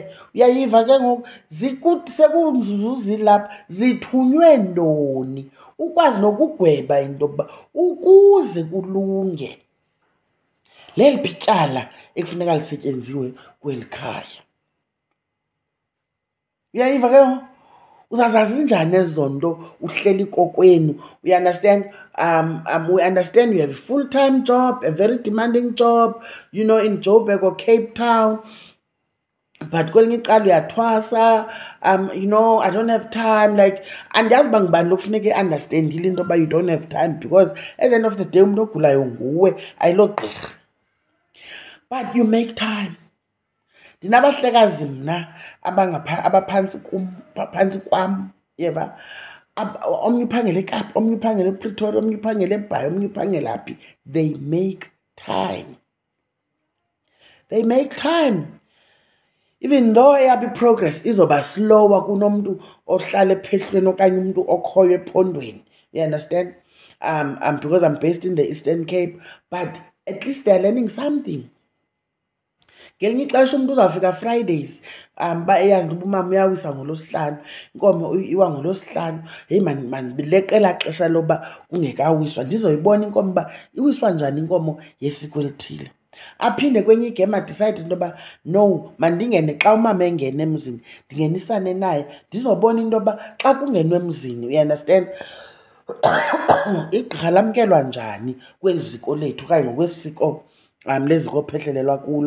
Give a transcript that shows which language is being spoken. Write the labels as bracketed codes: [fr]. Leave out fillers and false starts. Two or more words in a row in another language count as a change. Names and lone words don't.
[xh] Uyayiva ke ngoku sekumzuzu zilapha zithunywe ntoni, ukwazi nokugweba into yokuba ukuze kulunge leliphi ityala ekufuneka lisetyenziwe kweli khaya. Uyayiva ke ngoku uzazazi njani ezo nto uhleli kokwenu. [en] We understand, we understand you have a full-time job, a very demanding job, you know, in Joburg or Cape Town. [xh] But kwelinye icala uyathwasa, [en] you know, I don't have time. Like, [xh] andiyazi uba ngubani lokufuneka i-understandile into yoba [en] you don't have time, because at the end of the day [xh] umntu ogulayo nguwe, ayilo gqirha. [en] But you make time. [xh] Ndinabahlekazi mna abaphantsi kwam, yeva, omnye uphangela eKapa, omnye uphangela ePretoria, omnye uphangela eBhayi, omnye uphangela phi. [en] They make time. They make time. Even though [xh] eyabo i-progress izoba slower kunomntu ohlala ephehlweni okanye umntu okhoyo ephondweni. [en] You understand? Because I'm based in the Eastern Cape, but at least they're learning something. [xh] Ngelinye ixesha umntu uzawufika Fridays, ba eyazi into uba umama uyawisa ngolosihlanu, inkomo iwa ngolosihlanu. Heyi mandileqela xesha loba kungekawiswa ndizoyibona inkomo uba iwiswa njani inkomo yesiko elithile. Aphinde kwenye igame adicide into yoba no, mandingene xa umama engene emzini ndingenisane naye ndizobona into yoba xa kungenwe emzini, uyanderstand, igqirha lamkelwa njani kweli ziko lethu okanye ngokwesiko leziko ophehlelelwa kulo.